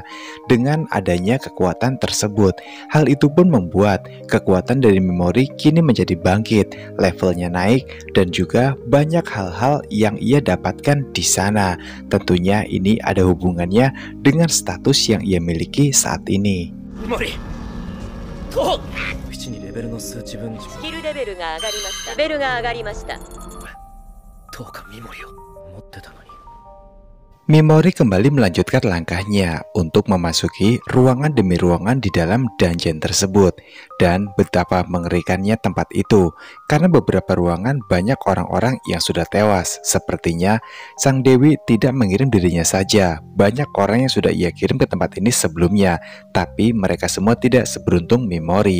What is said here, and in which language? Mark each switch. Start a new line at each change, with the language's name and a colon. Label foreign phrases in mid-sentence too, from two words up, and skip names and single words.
Indonesian: Dengan adanya kekuatan tersebut, hal itu pun membuat kekuatan dari Mimori kini menjadi bangkit, levelnya naik, dan juga banyak hal-hal yang ia dapatkan di sana. Tentunya ini ada hubungannya dengan status yang ia miliki saat ini. Mimori,
Japanese: スキルレベルが上がりました。レベルが上がりました。どうかミモリを持ってたのに。
Indonesian: Mimori kembali melanjutkan langkahnya untuk memasuki ruangan demi ruangan di dalam dungeon tersebut. Dan betapa mengerikannya tempat itu, karena beberapa ruangan banyak orang-orang yang sudah tewas. Sepertinya sang dewi tidak mengirim dirinya saja, banyak orang yang sudah ia kirim ke tempat ini sebelumnya, tapi mereka semua tidak seberuntung Mimori.